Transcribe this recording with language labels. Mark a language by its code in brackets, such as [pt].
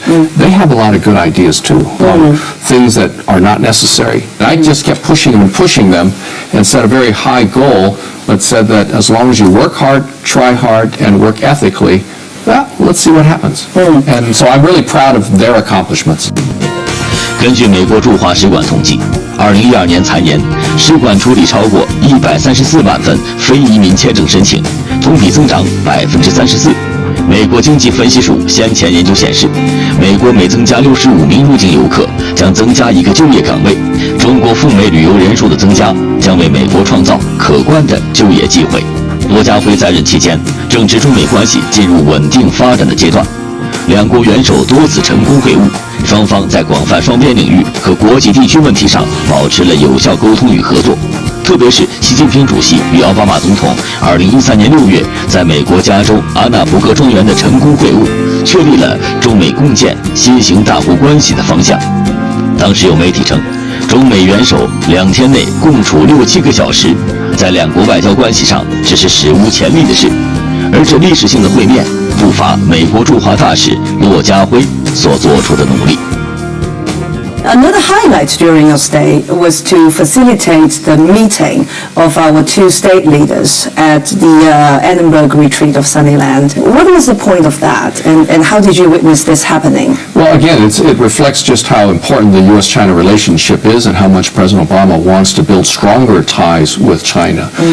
[en] They have a lot of good ideas, too, things that are not necessary. And I just kept pushing them and pushing them and set a very high goal, but said that as long as you work hard, try hard, and work ethically, well, let's see what happens. And so I'm really proud of their accomplishments. [zh] 根据美国驻华使馆统计，2012年财年，使馆处理超过134万份非移民签证申请，同比增长34%。美国经济分析署先前研究显示，美国每增加65名入境游客，将增加1个就业岗位。中国赴美旅游人数的增加，将为美国创造可观的就业机会。罗家辉在任期间，正值中美关系进入稳定发展的阶段，两国元首多次成功会晤。双方在广泛双边领域和国际地区问题上保持了有效沟通与合作，特别是习近平主席与奥巴马总统2013年6月在美国加州阿纳伯格庄园的成功会晤，确立了中美共建新型大国关系的方向。当时有媒体称，中美元首2天内共处6、7个小时，在两国外交关系上只是史无前例的事，而这历史性的会面不乏美国驻华大使骆家辉所做出的努力。 [en] Another highlight during your stay was to facilitate the meeting of our two state leaders at the Edinburgh retreat of Sunnyland. What was the point of that, and how did you witness this happening? Well, again, it reflects just how important the U.S.-China relationship is and how much President Obama wants to build stronger ties with China.